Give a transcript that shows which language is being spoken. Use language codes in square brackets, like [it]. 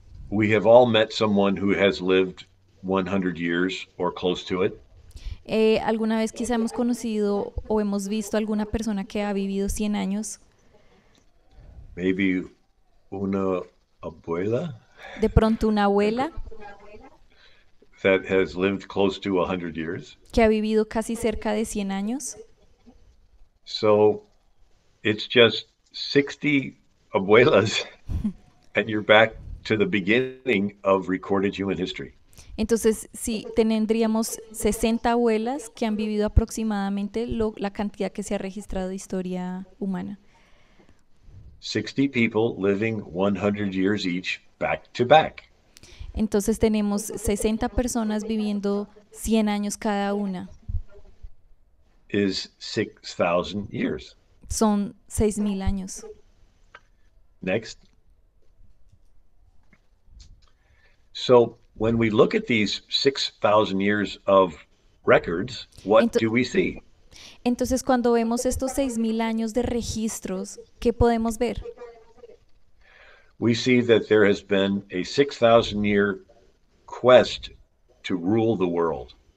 [en] We have all met someone who has lived 100 years or close to it. [es] ¿Alguna vez quizá hemos conocido o hemos visto alguna persona que ha vivido 100 años? Maybe una abuela De pronto una abuela [en] that has lived close to 100 years. [es] que ha vivido casi cerca de 100 años. [en] So it's just 60 abuelas and you're back to the beginning of recorded human history. [es] Entonces, sí, tendríamos 60 abuelas que han vivido aproximadamente la cantidad que se ha registrado de historia humana. [en] 60 people living 100 years each back to back. [es] Entonces tenemos 60 personas viviendo 100 años cada una. [en] Is 6,000 years. [es] Son 6.000 años. [en] Next. So when we look at these 6,000 years of records, what do we see? [es] Entonces, cuando vemos estos 6.000 años de registros, ¿qué podemos ver? [en] We see that there has been a 6,000-year quest to rule the world.